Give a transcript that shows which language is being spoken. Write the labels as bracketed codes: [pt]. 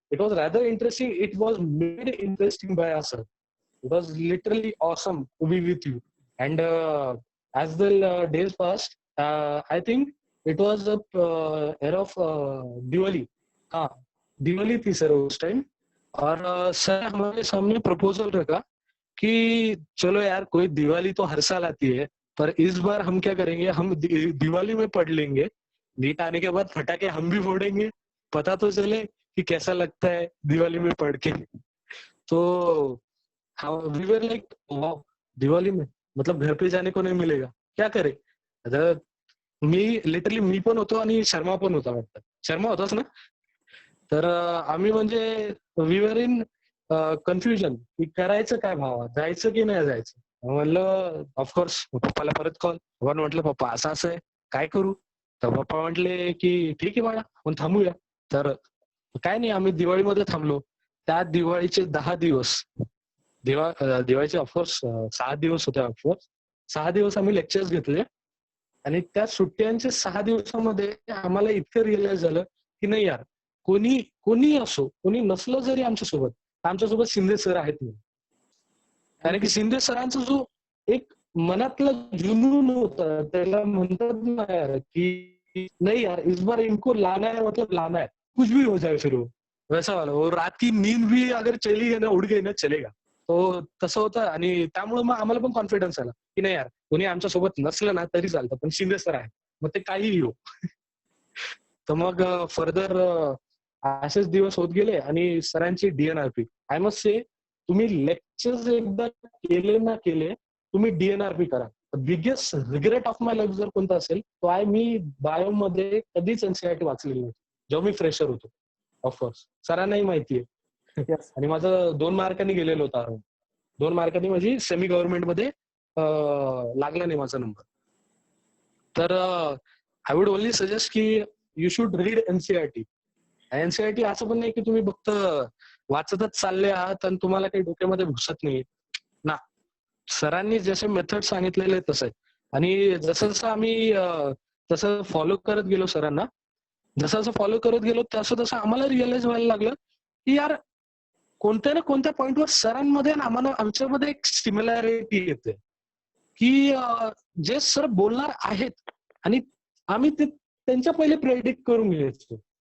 [en] It was rather interesting. It was made interesting by us. It was literally awesome to be with you. And as the days passed, I think it was a era of Diwali. [hi] हाँ, दिवाली थी sir उस time. और sir हमारे सामने proposal रखा कि चलो यार, कोई दिवाली तो हर साल आती है, पर इस बार हम क्या करेंगे, हम दिवाली में पढ़ लेंगे, नीट आने के बाद फटाके हम भी फोड़ेंगे, पता तो चले कि कैसा लगता है दिवाली में पढ़ के. [en] तो we were like wow, [hi] Diwali में मतलब घर पे जाने को नहीं मिलेगा, क्या करे. [mr] आता मी पण होतो आणि शर्मा पण होता वाटतं. शर्मा होताच ना. तर आम्ही म्हणजे [en] we were in confusion [mr] की करायचं काय भावा, जायचं की नाही जायचं. म्हणलं ऑफकोर्स पप्पाला परत कॉल. पप्पा म्हटलं पप्पा असं असं आहे, काय करू. तर पप्पा म्हटले की ठीक आहे बाळा, आपण थांबूया. तर काय नाही, आम्ही दिवाळीमध्ये थांबलो. त्या दिवाळीचे 10 दिवस दिवाळीचे ऑफकोर्स 6 दिवस होते. ऑफकोर्स 6 दिवस आम्ही लेक्चर्स घेतले आणि त्या सुट्ट्यांच्या 6 दिवसामध्ये आम्हाला इतकं रिअलाइज झालं की नाही यार, कोणी असो, कोणी नसलं जरी आमच्यासोबत शिंदे सर आहेत म्हणून. कारण की शिंदे सरांचा जो एक मनातला जुनून होता, त्याला म्हणतात ना यार की नाही यार [hi] इस बार इनको लाना है, मतलब लाना है, कुछ भी हो जाए फिर वो वैसा वाला. वो रात की नींद भी अगर चली गई ना, उड़ गई ना, चलेगा. [mr] तो तसं होतं आणि त्यामुळे मग आम्हाला पण कॉन्फिडन्स आला की नाही यार, कोणी आमच्यासोबत नसलं ना तरी चालतं, पण शिंदे सर आहे, मग ते काहीही हो. तर मग फर्दर असेच दिवस होत गेले आणि सरांची डीएनआरपी. [en] I must say, [mr] तुम्ही लेक्चर्स एकदा केले ना केले, तुम्ही डीएनआरपी करा. [en] biggest regret of my life [mr] जर कोणता असेल तो आहे, मी बायोमध्ये कधीच एनसीईआरटी वाचलेली नव्हती जेव्हा मी फ्रेशर होतो. ऑफकोर्स सरांनाही माहितीये. [en] Yes. [mr] आणि माझं 2 मार्कांनी गेलेलं होतं अराउंड. 2 मार्कांनी माझी सेमी गव्हर्नमेंट मध्ये लागला नाही माझा नंबर. [en] तर I would only suggest की you should read NCERT. [mr] NCERT असं पण नाही की तुम्ही फक्त वाचतच चालले आहात आणि तुम्हाला काही डोक्यामध्ये घुसत नाही ना. सरांनी जसे मेथड सांगितलेले तसं आहे. आणि जसं जसं आम्ही तसं फॉलो करत गेलो सरांना, जसं फॉलो करत गेलो तसं तसं आम्हाला रिअलाइज व्हायला लागलं की यार कोणत्या ना कोणत्या पॉइंटवर सरांमध्ये आणि आमच्यामध्ये एक सिमिलॅरिटी येते की जे सर बोलणार आहेत आणि आम्ही ते त्यांच्या पहिले प्रेडिक्ट करून घ्यायचो.